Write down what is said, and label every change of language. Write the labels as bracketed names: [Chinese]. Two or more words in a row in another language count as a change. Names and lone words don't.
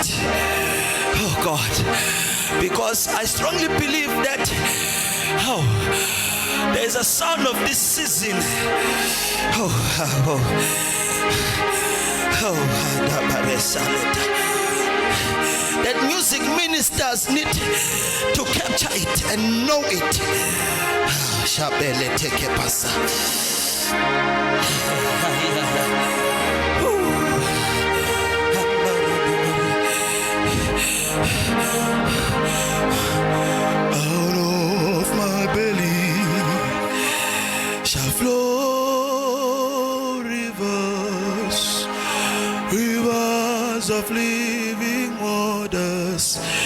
[English] Oh God, because I strongly believe that there is a sound of this season. That music ministers need to capture it and know it. Shabele teke pasa. Out of my belly shall flow rivers of living waters.